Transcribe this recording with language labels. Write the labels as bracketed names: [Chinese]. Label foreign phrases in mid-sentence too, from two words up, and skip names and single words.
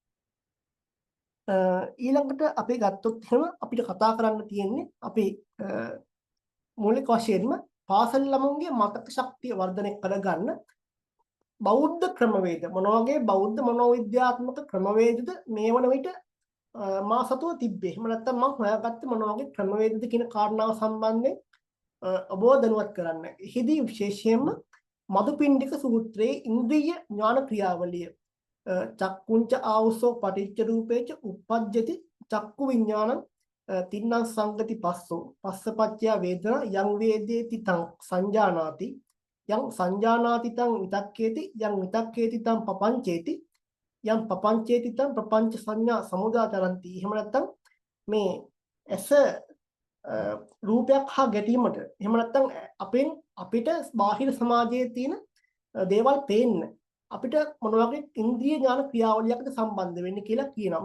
[Sinhala] ඊළඟට අපි ගත්තොත් එහෙම අපිට කතා කරන්න තියෙන්නේ අපි මූලික වශයෙන්ම පාසල් ළමුන්ගේ මතක ශක්තිය වර්ධනය කරගන්න බෞද්ධ ක්‍රමවේද මොන වගේ බෞද්ධ මනෝවිද්‍යාත්මක ක්‍රමවේදද මේ වන විට මා සතුව තිබ්බේ. එහෙම නැත්නම් මම හොයාගත්තේ මොන වගේ ක්‍රමවේදද කියන කාරණාව සම්බන්ධයෙන් ඔබව දැනුවත් කරන්න. එහිදී විශේෂයෙන්ම මදුපිණ්ඩික සූත්‍රයේ ඉන්ද්‍රිය ඥාන ක්‍රියාවලිය [Pali] චක්කුංච ආවසෝ පටිච්ච රූපේච uppajjati චක්කු විඥානං තින්නං සංගති පස්සෝ පස්සපච්චය වේදනා යං වේදේති තං සංජානාති යං සංජානාති තං විතක්කේති යං විතක්කේති තං පපංචේති යං පපංචේති තං ප්‍රපංච සංඥා සමුදාතරಂತಿ. [Sinhala] එහෙම නැත්නම් මේ ඇස රූපයක් හා ගැටීමට එහෙම නැත්නම් අපිට බාහිර සමාජයේ තියෙන දේවල් පේන්න අපිට මොන වගේ ඉන්ද්‍රිය ඥාන ක්‍රියාවලියකට සම්බන්ධ වෙන්නේ කියලා කියනවා.